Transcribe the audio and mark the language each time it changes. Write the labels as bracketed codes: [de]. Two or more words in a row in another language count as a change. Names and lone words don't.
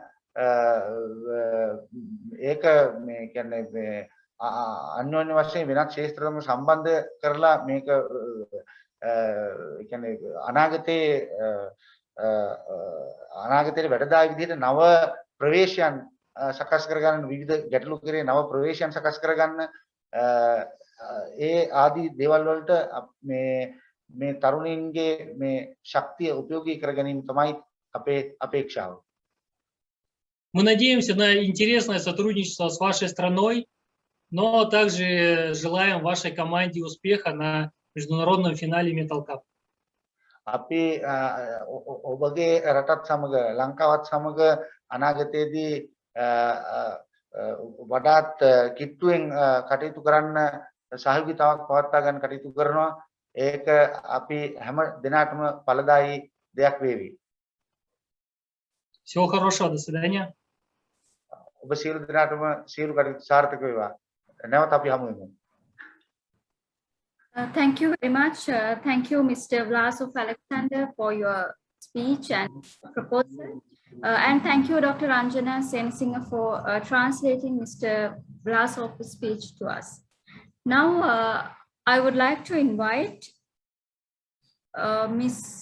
[si] ඒක මේ කියන්නේ අන්‍යෝන්‍ය වශයෙන් වෙනත් ක්ෂේත්‍රවලම සම්බන්ධ කරලා මේක කියන්නේ අනාගතයේ වැඩදායි විදිහට නව ප්‍රවේශයන් සකස් කරගන්න විවිධ ගැටලු කරේ නව ප්‍රවේශයන් සකස් කරගන්න ඒ ආදී දේවල් වලට මේ තරුණින්ගේ මේ ශක්තිය උපයෝගී කර ගැනීම තමයි අපේ අපේක්ෂාව. [ru] Мы надеемся на интересное сотрудничество с вашей страной, но также желаем вашей команде успеха на международном финале Metal Cup. [si] අපි ඔබගේ රටත් සමග ලංකාවත් සමග අනාගතයේදී වඩාත් කිට්ටුවෙන් කටයුතු කරන්න සහයෝගීතාවක් පවත්වා ගන්න කටයුතු කරනවා. ඒක අපි හැම දිනකටම ඵලදායී දෙයක් වේවි. [ru] Всего хорошего, до свидания. [si] ඔබ සියලු දිනකටම සියලු කටයුතු සාර්ථක වේවා. නැවත අපි හමු වෙමු. [en] Thank you very much. Thank you, Mr. Vlasov Alexander, for your speech and proposal. And thank you, Dr. Anjana Sensinga, for translating Mr. Vlasov's speech to us. Now, I would like to invite Ms.